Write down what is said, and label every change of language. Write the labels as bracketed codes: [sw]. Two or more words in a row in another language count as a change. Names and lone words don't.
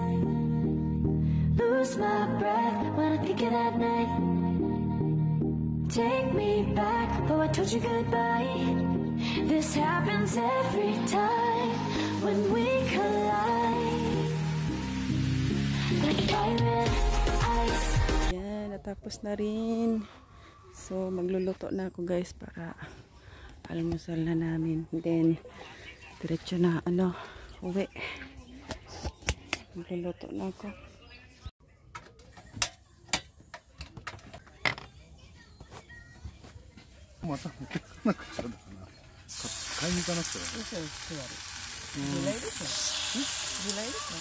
[en] Lose my breath when I think of that night. Take me back, oh I told you goodbye. This happens every time when we collide. Like fire and ice. [tl] Yan, natapos na rin. So magluluto na ako guys para Almusal na namin. Then, diretso na, uwi. Magluluto na ako. [ja] またなんか買いに行かなくては。嘘、座る。地雷でしょ。地雷でしょ。